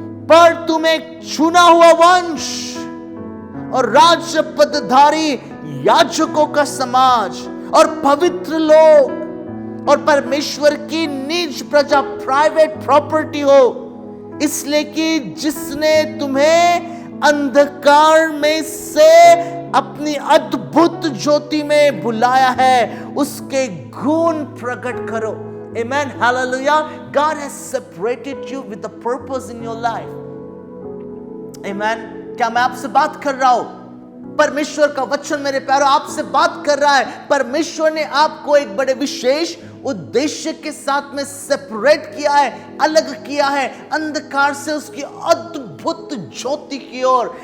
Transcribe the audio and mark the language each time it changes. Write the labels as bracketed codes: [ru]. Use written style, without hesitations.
[hi] पर तुम एक चुना हुआ वंश और राज्य पदधारी याजकों का समाज और पवित्र लोग और परमेश्वर की निज प्रजा, [en] private property [hi] हो, इसलिए कि जिसने तुम्हें अंधकार में से अपनी अद्भुत ज्योति में बुलाया है उसके गुण प्रकट करो। [en] Amen, hallelujah. God has separated you with a purpose in your life. Amen. [hi] क्या मैं आपसे बात कर रहा हूं? परमेश्वर का वचन मेरे प्यारो आपसे बात कर रहा है। परमेश्वर ने आपको एक बड़े विशेष उद्देश्य के साथ में सेपरेट किया है, अलग किया है अंधकार से उसकी अद्भुत ज्योति की ओर।